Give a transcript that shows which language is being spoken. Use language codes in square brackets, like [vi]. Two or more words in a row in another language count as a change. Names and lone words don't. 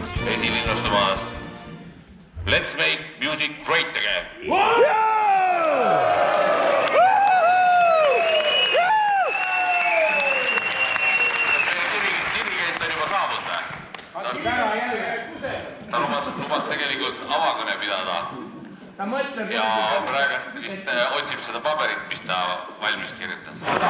[et] Esilinnastumas Let's make music great again. Dirigent on juba saabud. Ta lubas tegelikult avakõne pidada. Ja praegast vist otsib seda paberit, mis ta valmis kirjutas.